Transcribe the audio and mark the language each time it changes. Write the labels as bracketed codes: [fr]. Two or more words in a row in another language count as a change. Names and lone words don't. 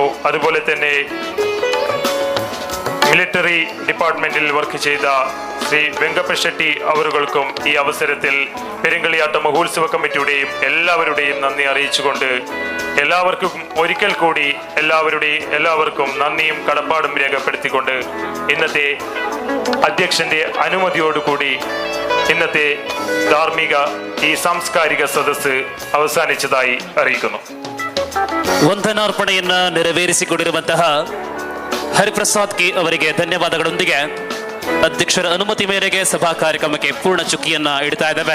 [ml] അതുപോലെ തന്നെ മിലിറ്ററി ഡിപ്പാർട്ട്മെന്റിൽ വർക്ക് ചെയ്ത ശ്രീ വെങ്കപ്പ ഷെട്ടി അവരുകൾക്കും ഈ അവസരത്തിൽ പെരുങ്കളിയാട്ട മഹോത്സവ കമ്മിറ്റിയുടെയും എല്ലാവരുടെയും നന്ദി അറിയിച്ചുകൊണ്ട് എല്ലാവർക്കും ഒരിക്കൽ കൂടി എല്ലാവർക്കും നന്ദിയും കടപ്പാടും രേഖപ്പെടുത്തിക്കൊണ്ട് ഇന്നത്തെ അധ്യക്ഷന്റെ അനുമതിയോടുകൂടി ഇന്നത്തെ ധാർമിക ഈ സാംസ്കാരിക സദസ്സ് അവസാനിച്ചതായി അറിയിക്കുന്നു. [kn] ವಂದನಾರ್ಪಣೆಯನ್ನ ನೆರವೇರಿಸಿಕೊಂಡಿರುವಂತಹ ಹರಿಪ್ರಸಾದ್ ಕೆ ಅವರಿಗೆ ಧನ್ಯವಾದಗಳೊಂದಿಗೆ ಅಧ್ಯಕ್ಷರ ಅನುಮತಿ ಮೇರೆಗೆ ಸಭಾ ಕಾರ್ಯಕ್ರಮಕ್ಕೆ ಪೂರ್ಣ ಚುಕ್ಕಿಯನ್ನ ಇಡ್ತಾ ಇದ್ದಾವೆ.